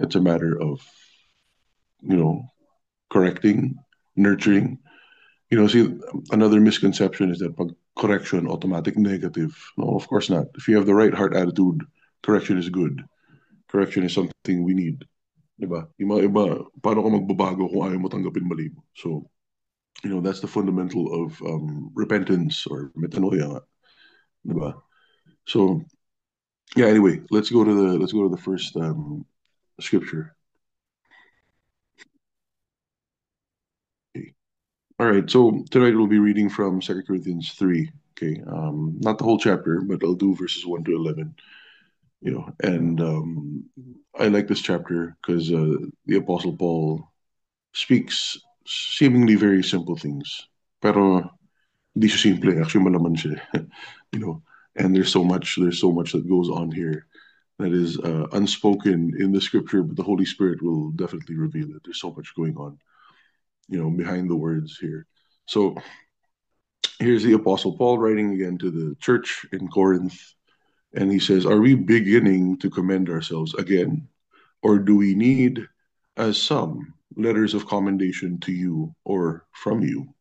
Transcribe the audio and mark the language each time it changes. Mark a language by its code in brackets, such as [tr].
[en] It's a matter of you know correcting, nurturing. See, another misconception is that pag correction automatic negative. No, of course not. If you have the right heart attitude, correction is good. Correction is something we need. [tl] Diba? Yung mga iba, paano ka magbabago kung ayaw mo tanggapin mali mo? [en] So, that's the fundamental of repentance or metanoia. Diba? So, yeah, anyway, let's go to the first scripture. Okay. All right, so tonight we'll be reading from 2 Corinthians 3. Okay, not the whole chapter, but I'll do verses 1 to 11. And I like this chapter because the Apostle Paul speaks seemingly very simple things. [tl] Pero di siya simple, actually malaman siya. [en] you know, and there's so much that goes on here that is unspoken in the scripture, but the Holy Spirit will definitely reveal it. There's so much going on, behind the words here. So here's the Apostle Paul writing again to the church in Corinth, and he says, "Are we beginning to commend ourselves again, or do we need, as some, letters of commendation to you or from you?"